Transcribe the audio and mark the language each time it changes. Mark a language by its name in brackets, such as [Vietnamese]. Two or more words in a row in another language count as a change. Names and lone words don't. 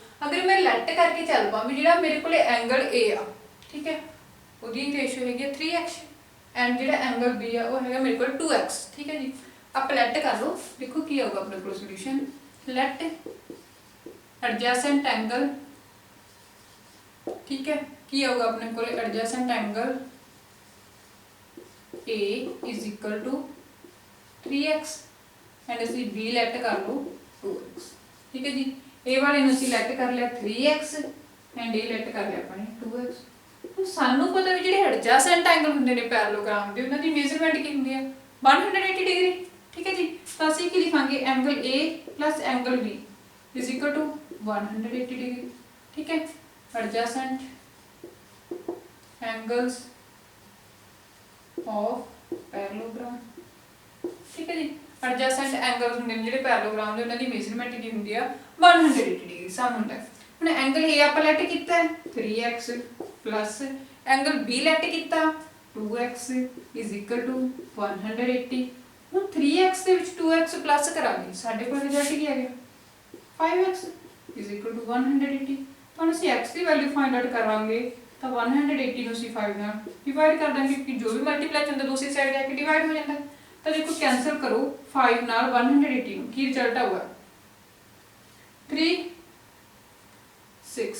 [Punjabi] ਅਗਰ ਮੈਂ ਲੈਟ ਕਰਕੇ ਚੱਲ ਪਾਂ ਵੀ ਜਿਹੜਾ ਮੇਰੇ ਕੋਲ ਐਂਗਲ A ਆ, ਠੀਕ ਹੈ, ਉਹਦੀ ਰੇਸ਼ੋ ਹੈਗੀ 3x ਐਂਡ ਜਿਹੜਾ ਐਂਗਲ B ਆ ਉਹ ਹੈਗਾ ਮੇਰੇ ਕੋਲ 2x। ਠੀਕ ਹੈ ਜੀ, ਆਪਾਂ ਲੈਟ ਕਰ ਲਓ, ਦੇਖੋ ਕੀ ਆਊਗਾ ਆਪਣੇ ਕੋਲ ਸੋਲੂਸ਼ਨ। [English] let adjacent angle, [Punjabi] ਠੀਕ ਹੈ, ਕੀ ਆਊਗਾ ਆਪਣੇ ਕੋਲ [English] adjacent angle A is equal to 3x and [Punjabi] ਅਸੀਂ B ਲੈਟ ਕਰ ਲਓ 2x। ਠੀਕ ਹੈ ਜੀ, ਇਹ ਵਾਲੇ ਨੂੰ ਅਸੀਂ ਲੈਟ ਕਰ ਲਿਆ 3x ਐਂਡ ਇਹ ਲੈਟ ਕਰ ਲਿਆ ਆਪਾਂ ਨੇ 2x। ਹੁਣ ਸਾਨੂੰ ਪਤਾ ਵੀ ਜਿਹੜੇ [English] adjacent angle [Punjabi] ਹੁੰਦੇ ਨੇ ਪੈਰਲੋਗ੍ਰਾਮ ਦੇ ਉਹਨਾਂ ਦੀ ਮੇਜ਼ਰਮੈਂਟ ਕੀ ਹੁੰਦੀ ਹੈ 180 ਡਿਗਰੀ। ਠੀਕ ਹੈ ਜੀ, ਤਾਂ ਅਸੀਂ ਕੀ ਲਿਖਾਂਗੇ [English] angle A plus angle B is equal to 180 degree. [Punjabi] ਠੀਕ ਹੈ, [English] adjacent angles of parallelogram। [Punjabi] ਠੀਕ ਹੈ ਜੀ, [English] adjacent angles [Punjabi] ਹੁੰਦੇ ਨੇ ਜਿਹੜੇ ਪੈਰਲੋਗ੍ਰਾਮ ਦੇ, ਉਹਨਾਂ ਦੀ ਮੇਜ਼ਰਮੈਂਟ ਕੀ ਹੁੰਦੀ ਆ 180 ਡਿਗਰੀ ਸਾਨੂੰ ਹੁੰਦਾ। ਹੁਣ ਐਂਗਲ A ਆਪਾਂ ਲੈਟ ਕੀਤਾ 3x [English] plus angle B [Punjabi] ਲੈਟ ਕੀਤਾ [English] 2x is equal to 180। [Punjabi] ਹੁਣ 3x ਦੇ ਵਿੱਚ 2x ਪਲੱਸ ਕਰਾਂਗੇ, ਸਾਡੇ ਕੋਲ ਰਿਜ਼ਲਟ ਕੀ ਆ ਗਿਆ [English] 5x is equal to 180। [Punjabi] ਹੁਣ ਅਸੀਂ x ਦੀ [English] value find out [Punjabi] ਕਰਾਂਗੇ ਤਾਂ 180 ਨੂੰ ਅਸੀਂ 5 ਨਾਲ ਡਿਵਾਈਡ ਕਰ ਦਾਂਗੇ ਕਿ ਜੋ ਵੀ ਮਲਟੀਪਲਾਈ ਹੁੰਦਾ ਦੂਸਰੀ ਸਾਈਡ ਜਾ ਕੇ ਡਿਵਾਈਡ ਹੋ ਜਾਂਦਾ। ਤਾਂ ਦੇਖੋ ਕੈਂਸਲ ਕਰੋ 5 ਨਾਲ 180 ਨੂੰ, ਕੀ ਰਿਜ਼ਲਟ ਆਊਗਾ 3 6।